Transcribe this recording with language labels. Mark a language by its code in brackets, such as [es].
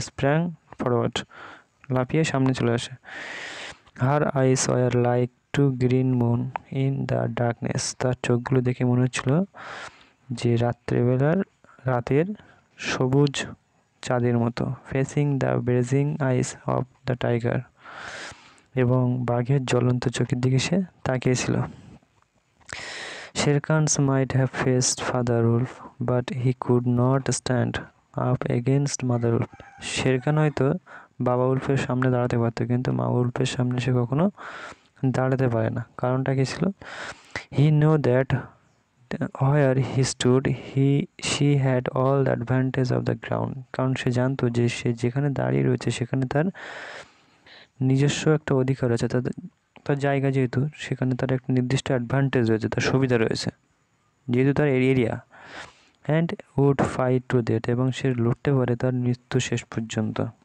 [en] sprang forward, [bn] লাফিয়ে সামনে চলে আসে। [en] her eyes were like two green moon in the darkness, [bn] তার চোখগুলো দেখে মনে হচ্ছিল যে রাতের সবুজ চাঁদের মতো। [en] facing the blazing eyes of the tiger, [bn] এবং বাঘের জ্বলন্ত চোখের দিকে সে তাকিয়েছিল। [en] Shere Khan might have faced Father Wolf, but he could not stand up against Mother Wolf. [bn] Sher Khan হয়তো বাবা উল্ফের সামনে দাঁড়াতে পারতো, কিন্তু মা উল্ফের সামনে সে কখনো দাঁড়াতে পারে না। কারণটা কি ছিল? [en] He knew that where he stood, she had all the advantage of the ground. [bn] কারণ সে জানতো যে সে যেখানে দাঁড়িয়ে রয়েছে সেখানে তার নিজস্ব একটা অধিকার আছে, তার জায়গা যেহেতু, সেখানে তার একটা নির্দিষ্ট অ্যাডভান্টেজ রয়েছে, তার সুবিধা রয়েছে, যেহেতু তার area. [en] and would fight to death, [bn] এবং সে লড়তে পারে তার মৃত্যু শেষ পর্যন্ত।